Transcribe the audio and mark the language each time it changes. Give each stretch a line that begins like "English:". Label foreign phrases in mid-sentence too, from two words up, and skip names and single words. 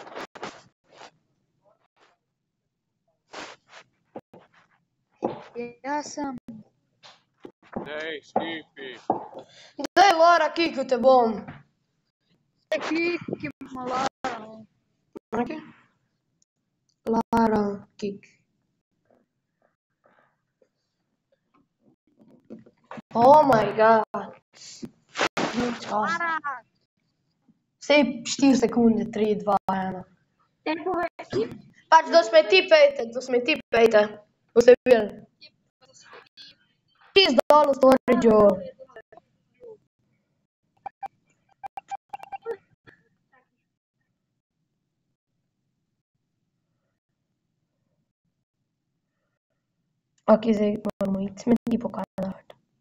Slovenian: Ja sem. Dej, skipi. Daj, Lara, kikal te bom. Kikimo Lara, no. Okej. Lara, kik.
English: Oh my god.
Slovenian: Čas. Lara! Vsej 4 sekunde, 3, 2, 1. Tempove, ki Pač do smeti pejte. Boste videli. Čist dol v storage-u. Ok, zdaj moramo iti smeti pokazati.